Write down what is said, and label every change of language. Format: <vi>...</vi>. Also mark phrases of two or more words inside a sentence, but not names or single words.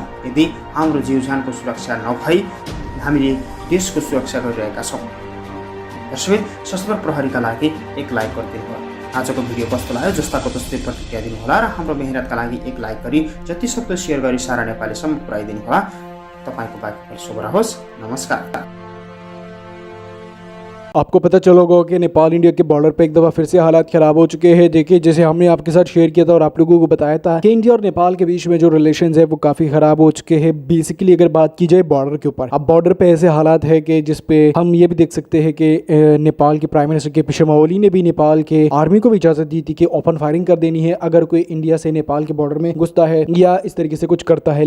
<ne>यदि हाम्रो जीवज्यानको सुरक्षा नभई हामीले देशको सुरक्षा गरिरहेका छौँ। दर्शक, सशस्त्र प्रहरीका लागि एक लाइक गरिदिनु होला। आजको भिडियो कस्तो लाग्यो जस्ताको तस्तै प्रतिक्रिया दिनुहोला र हाम्रो मेहनतका लागि एक लाइक गरी जति सक्दो सेयर गरी सारा नेपालीसम्म पुर्याइदिनु होला। तपाईँको बाँकी शुभ रहोस्। नमस्कार।</ne> <hi>आपको पता चला होगा कि नेपाल इंडिया के बॉर्डर पे एक दफ़ा फिर से हालात ख़राब हो चुके हैं। देखिए, जैसे हमने आपके साथ शेयर किया था और आप लोगों को बताया था कि इंडिया और नेपाल के बीच में जो रिलेशंस है वो काफ़ी ख़राब हो चुके हैं। बेसिकली अगर बात की जाए बॉर्डर के ऊपर, अब बॉर्डर पे ऐसे हालात है कि जिसपे हम ये भी देख सकते हैं कि नेपाल के</hi> <en>prime minister</en> <hi>के शर्मा ओली ने भी नेपाल के आर्मी को भी इजाज़त दी थी कि</hi> <en>open firing</en> <hi>कर देनी है अगर कोई इंडिया से नेपाल के बॉर्डर में घुसता है या इस तरीके से कुछ करता है।</hi>